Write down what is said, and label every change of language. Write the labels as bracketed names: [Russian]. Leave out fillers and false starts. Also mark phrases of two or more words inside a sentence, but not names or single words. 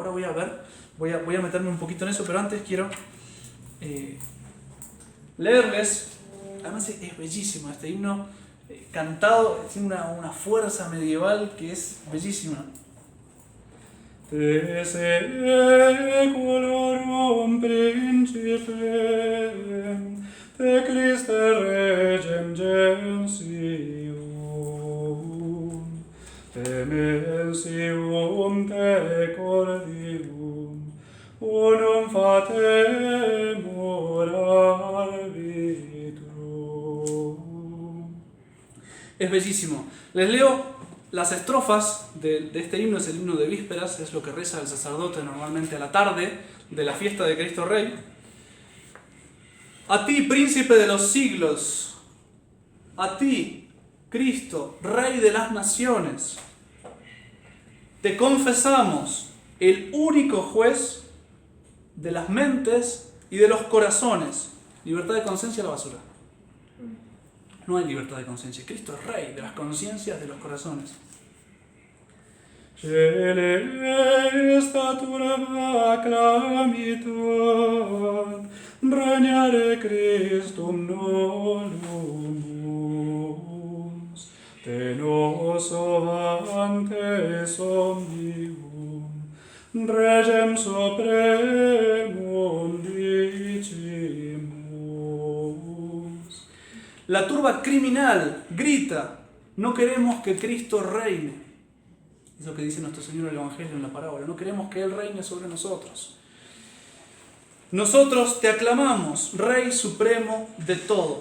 [Spanish] Ahora voy a ver, voy a meterme un poquito en eso, pero antes quiero leerles. Además es bellísimo este himno cantado, tiene una fuerza medieval que es bellísima. [Latin] Te secularum principem, te Christe regem gentium, te mensium te cordium, unum fatemur arbitrum. [Spanish] Es bellísimo. Les leo las estrofas de este himno. Es el himno de vísperas, es lo que reza el sacerdote normalmente a la tarde de la fiesta de Cristo Rey. A ti, príncipe de los siglos, a ti, Cristo, Rey de las naciones, te confesamos, el único juez de las mentes y de los corazones. Libertad de conciencia a la basura. No hay libertad de conciencia. Cristo es Rey de las conciencias, de los corazones. [Latin] Cele statura clamitat, regnare Christum nolumus, te nos ovantes omnium, regem supremum dicimus. [Spanish] La turba criminal grita, no queremos que Cristo reine. Es lo que dice nuestro Señor en el Evangelio, en la parábola. No queremos que Él reine sobre nosotros. Nosotros te aclamamos, Rey Supremo de todo.